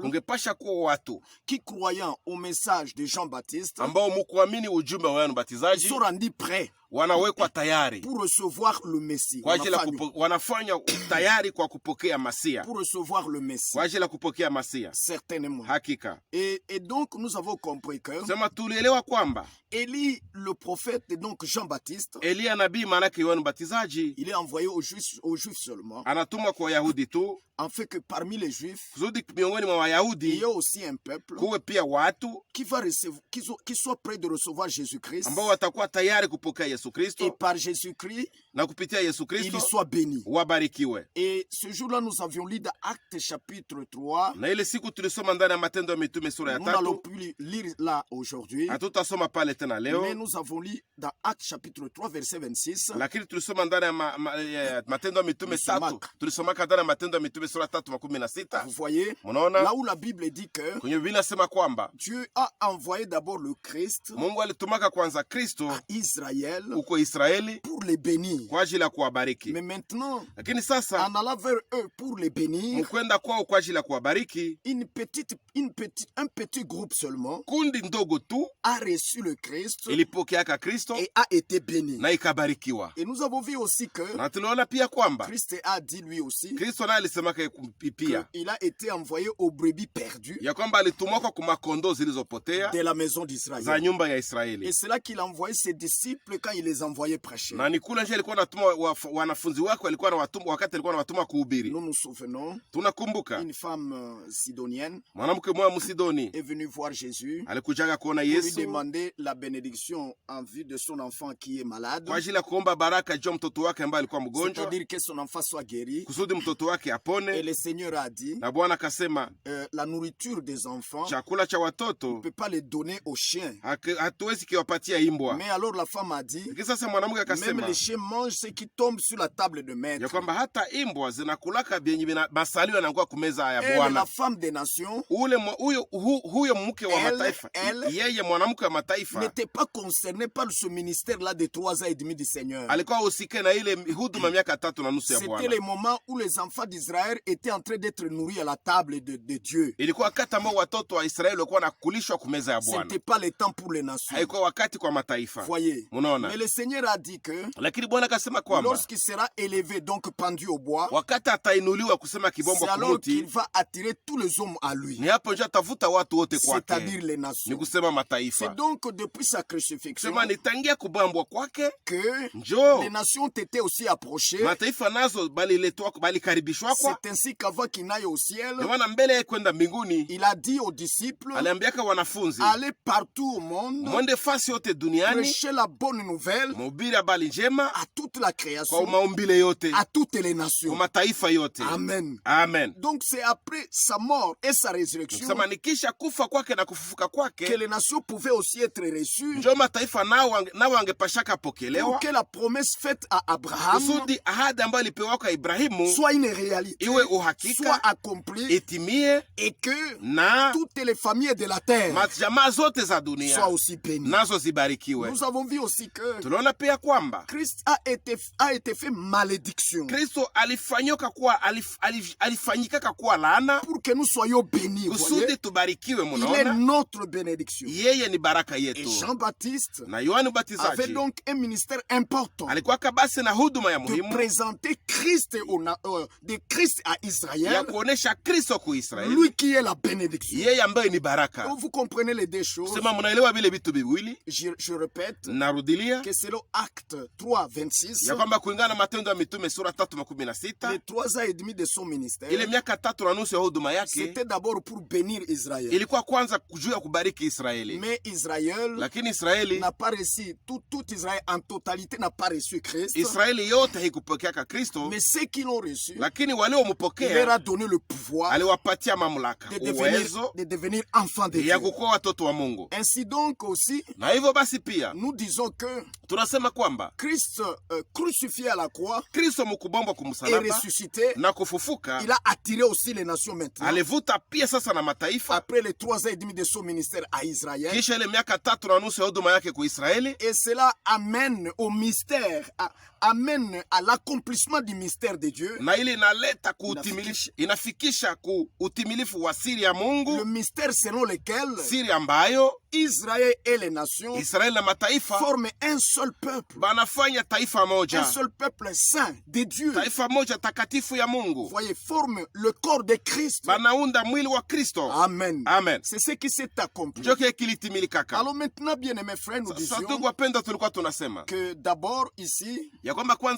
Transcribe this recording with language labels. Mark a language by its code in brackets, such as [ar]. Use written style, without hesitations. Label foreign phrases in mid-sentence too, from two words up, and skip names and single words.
[sw] ungepasha kuwa watu [fr] qui, croyant au message de Jean-Baptiste, [sw] ambao mukuamini ujumbe wa Yohana Mbatizaji [fr] sont rendus prêts [sw] wanawekwa tayari [fr] pour recevoir le Messie. [sw] kwa ajili ya wanafanya tayari kwa kupokea Masia, [fr] Pour recevoir le Messie. [sw] kwa ajili ya kupokea Masia. [fr] Certainement. [sw] Hakika [fr] Et donc, nous avons compris que [sw] sema tulielewa kwamba [fr] Élie, le prophète, et donc Jean-Baptiste, [sw] Eliya nabii maanake Yohana Mbatizaji [fr] il est envoyé aux Juifs seulement, [sw] anatumwa kwa Wayahudi tu, [fr] en fait que parmi les Juifs, [sw] kusudi miongoni mwa [fr] il [sw] Wayahudi [fr] y a aussi un peuple [sw] kuwe pia watu [fr] qui va recevoir, qui soit prêt de recevoir Jésus-Christ, [sw] ambao watakuwa tayari kupokea Yesu [fr] et [sw] Kristo, [fr] par Jésus-Christ, [sw] na kupitia Yesu [fr] il [sw] Kristo [fr] soit béni. [sw] wabarikiwe. [fr] Et ce jour-là, nous avions lu dans Actes chapitre 3. [sw] Na ile siku tulisoma ndani ya Matendo ya Mitume sura ya [fr] Nous n'allons 3, plus lire là aujourd'hui, [sw] hatutasoma pale tena [fr] mais [sw] leo, [fr] nous avons lu dans Actes chapitre 3, verset 26. [sw] lakini tulisoma ndani ya Matendo ya Mitume Tulisomaka. 3, tulisomaka ndani ya Matendo ya Mitume sura 3:16. [fr] Vous voyez, [sw] Mnaona [fr] là où la Bible dit que [sw] kwenye Biblia inasema kwamba [fr] Dieu a envoyé d'abord le Christ [sw] Mungu alitumaka kwanza Kristo [fr] à Israël [sw] uko Israeli [fr] pour les bénir. [sw] kwa ajili ya kuwabariki. [fr] Mais maintenant, [sw] Lakini sasa [fr] en allant vers eux pour les bénir, [sw] mkwenda kwao kwa ajili ya kuwabariki, [fr] un petit groupe seulement [sw] kundi ndogo tu [fr] a reçu le Christ [sw] ilipokeaka Kristo [fr] et a été béni. [sw] na ikabarikiwa. [fr] Et nous avons vu aussi que [sw] Na tuliona pia kwamba [fr] Christ a dit lui aussi [sw] Kristo naye alisemaka pia [fr] qu'il a été envoyé aux brebis perdues [sw] ya kwamba alitumwaka kwa makondoo zilizopotea [fr] de la maison [sw] za [fr] d'Israël. [sw] nyumba ya Israeli. [fr] Et c'est là qu'il a envoyé ses disciples quand il les envoyait prêcher. [sw] Na ni kule nje alikuwa anatuma wanafunzi wake, walikuwa anawatuma wakati alikuwa anawatuma kuhubiri. [fr] Nous nous souvenons, [sw] Tunakumbuka [fr] une femme sidonienne [sw] mwanamke mmoja Msidoni [fr] est venue voir Jésus [sw] alikujaga kuona [fr] pour lui [sw] Yesu [fr] demander la bénédiction en vue de son enfant qui est malade, [sw] kwa ajili ya kuomba baraka juu ya mtoto wake ambaye alikuwa mgonjwa, [fr] c'est-à-dire que son enfant soit guéri. [sw] kusudi mtoto wake [fr] Et [sw] apone. [fr] le Seigneur a dit, [sw] Na Bwana akasema [fr] la nourriture des enfants, on [sw] chakula cha [fr] ne [sw] watoto [fr] peut pas les donner aux chiens. [sw] hatuwezi kiwapatia imbwa. [fr] Mais alors la femme a dit, [sw] Lakini sasa mwanamke [fr] même [sw] akasema [fr] les chiens mangent ce qui tombe sur la table de [sw] ya [fr] maître. [sw] kwamba hata imbwa zinakulaka vyenye masalio yanakuwa kumeza ya [fr] Elle, [sw] Bwana. [fr] la femme des nations, [sw] Huyo mke wa [fr] Elle, [sw] mataifa, [fr] elle, [sw] yeye mwanamke wa mataifa [fr] n'était pas concernée par ce ministère-là de 3 ans et demi du Seigneur. [sw] alikuwa usike na ile huduma miaka 3.5 ya [fr] C'était [sw] Bwana. [fr] les moments où les enfants d'Israël étaient en train d'être nourris à la table de Dieu. [sw] Ilikuwa wakati ambao watoto wa Israeli walikuwa nakulishwa kumeza ya [fr] Ce [sw] Bwana, [fr] n'était pas le temps pour les nations. [sw] haikuwa wakati kwa mataifa. [fr] Voyez. [sw] Munaona, [fr] Mais le Seigneur a dit que [sw] lakini Bwana akasema kwamba [fr] lorsqu'il sera élevé, donc pendu au bois, [sw] wakati atainuliwa kusema kibombo [fr] c'est alors qu'il [sw] kumuti, [fr] va attirer tous les hommes à lui, [sw] ni hapo ndio atavuta watu wote kwake, [fr] c'est-à-dire les [sw] ni [fr] nations. [sw] kusema [fr] C'est [sw] mataifa. [fr] donc depuis sa crucifixion [sw] Sema nitangia kubambwa kwake [fr] que [sw] njo [fr] les nations ont été aussi approchées. [sw] mataifa nazo balikaribishwa kwa. [fr] C'est ainsi qu'avant qu'il n'aille au ciel, [sw] Ndio maana mbele ya kwenda mbinguni [fr] il a dit aux disciples, [sw] aliambiaka wanafunzi, [fr] allez partout au monde, [sw] mwende fasi yote duniani, [fr] prêchez la bonne nouvelle [sw] mhubiri habari njema [fr] à toute la [sw] kwa [fr] création, [sw] maumbile yote, [fr] à toutes les [sw] kwa [fr] nations. [sw] mataifa yote. [fr] Amen. [sw] Amen. [fr] Donc c'est après sa mort et sa résurrection [sw] Kusema nikisha kufa kwake na kufufuka [fr] que [sw] kwake [fr] les nations pouvaient aussi être reçues, [sw] njo mataifa nao angepashaka [fr] pour [sw] pokelewa, [fr] que la promesse faite à Abraham [sw] kusudi ahadi ambayo ilipewa kwa Ibrahimu [fr] soit une réalité, [sw] iwe [fr] soit [sw] uhakika, [fr] accomplie, [sw] itimie, [fr] et que [sw] na [fr] toutes les familles de la terre [sw] jamaa zote za [fr] soient [sw] dunia [fr] aussi bénies. [sw] nazo zibarikiwe. [fr] Nous avons vu aussi que [sw] Tunaona pia kwamba [fr] Christ a été fait malédiction [sw] Kristo alifanyikaka kuwa laana [fr] pour que nous soyons bénis. Voyez? [sw] kusudi tubarikiwe. [fr] Il est [sw] Munaona, [fr] notre bénédiction. [sw] yeye ni baraka [fr] Et [sw] yetu. [fr] Jean-Baptiste [sw] Na Yohani [fr] avait [sw] Mbatizaji [fr] donc un ministère important [sw] alikuwaka basi na huduma ya [fr] de [sw] muhimu [fr] présenter Christ de Christ à [sw] ya [fr] Israël, [sw] kuonesha Kristo ku Israeli, [fr] lui qui est la bénédiction. [sw] yeye ambaye ni baraka. [fr] Donc vous comprenez les deux choses. [sw] Sema munaelewa vile vitu viwili. [fr] Je répète [sw] Narudilia [fr] que selon Acte 3, 26, [sw] ya kwamba kulingana na Matendo ya Mitume sura 3:16, [fr] les 3 ans et demi de son ministère, [sw] ile miaka 3.5 ya huduma yake [fr] c'était d'abord pour bénir Israël. [sw] ilikuwa kwanza juu ya kubariki Israeli. [fr] Mais Israël [sw] Lakini Israeli [fr] n'a pas reçu, tout Israël en totalité n'a pas reçu Christ. [sw] Israeli yote haikupokeaka Kristo, [fr] Mais ceux qui l'ont reçu, [sw] lakini [fr] il leur a [sw] waliompokea [fr] donné le pouvoir [sw] aliwapatia mamlaka, uwezo [fr] de devenir enfants de [sw] ya [fr] Dieu. [sw] kukuwa watoto wa Mungu. [fr] Ainsi donc aussi, [sw] Na hivyo basi pia [fr] nous disons que [sw] tunasema kwamba [fr] Christ crucifié à la croix [sw] Kristo mkubombwa [fr] et [sw] kumsalaba [fr] ressuscité, [sw] na kufufuka [fr] il a attiré aussi les nations maintenant. [sw] alivuta pia sasa na mataifa, [fr] Après les 3 ans et demi de son ministère à Israël, [sw] kisha ile miaka 3.5 ya huduma yake ku Israeli, [fr] et cela amène au mystère, amène à l'accomplissement du mystère de Dieu, [sw] na ile inaleta inafikisha ku utimilifu wa siri ya [fr] le [sw] Mungu, [fr] mystère selon lequel [sw] siri ambayo [fr] Israël et les nations [sw] Israeli na mataifa [fr] forment un seul peuple, [sw] banafanya taifa [fr] un [sw] moja, [fr] seul peuple saint de Dieu. [sw] taifa moja takatifu ya Mungu, [fr] Voyez, forme le corps de Christ. [sw] banaunda mwili wa Kristo. [fr] Amen. [sw] Amen. [fr] C'est ce qui s'est accompli. [sw] Njo kile kilitimilikaka. [fr] Alors maintenant, bien-aimés frères, nous [sw] Sasa [fr] disions [sw] ndugu wapendwa, tulikuwa tunasema [fr] que d'abord ici, [sw] ya kwamba kwanza